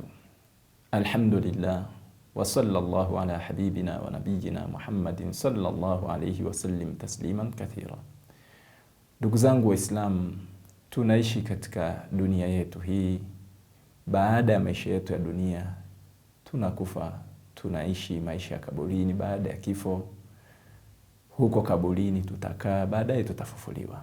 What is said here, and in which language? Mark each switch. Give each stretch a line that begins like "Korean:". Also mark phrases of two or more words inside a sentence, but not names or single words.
Arabic: الحمد لله وصلى الله على حبيبنا ونبينا محمد صلى الله عليه وسلم تسليما كثيرا.
Swahili: Ndugu zangu Waislamu, tunaishi katika dunia yetu hii. Baada ya maisha yetu ya dunia tunakufa, tunaishi maisha ya kaburini. Baada ya kifo, huko kaburini tutakaa, baadaye tutafufuliwa.